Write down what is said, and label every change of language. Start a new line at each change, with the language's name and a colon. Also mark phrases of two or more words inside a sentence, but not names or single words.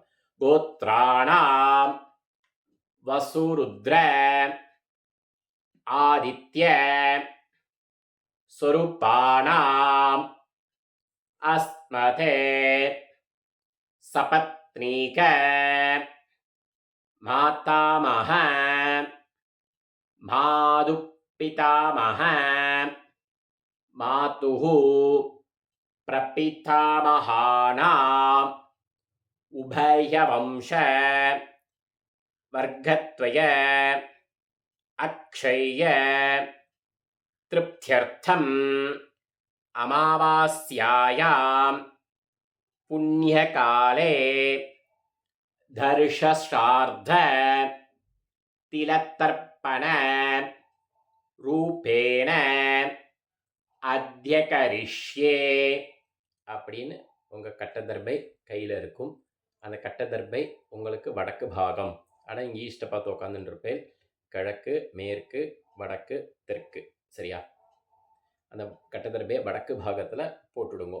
Sanskrit: गोत्राणाम् वसुरुद्र आदित्य स्वरूपाणाम् अस्मत् सपत्नीक मातामह मातुःपितामह पितामह मातुः प्रपितामहानाम् उभयवंश वर्गत्वय अक्षय्य तृप्त्यर्थम् अमावास्यायां पुण्यकाले दर्शश्रार्ध तिलतर्पण रूपेण अद्य करिष्ये
Tamil: அப்படின்னு உங்கள் கட்டதர்பை கையில் இருக்கும். அந்த கட்டதர்பை உங்களுக்கு வடக்கு பாகம். ஆனால் இங்கே ஈஸ்ட்டை பார்த்து உட்காந்துருப்பேன். கிழக்கு, மேற்கு, வடக்கு, தெற்கு. சரியா? அந்த கட்டதர்பையை வடக்கு பாகத்தில் போட்டுடுங்க.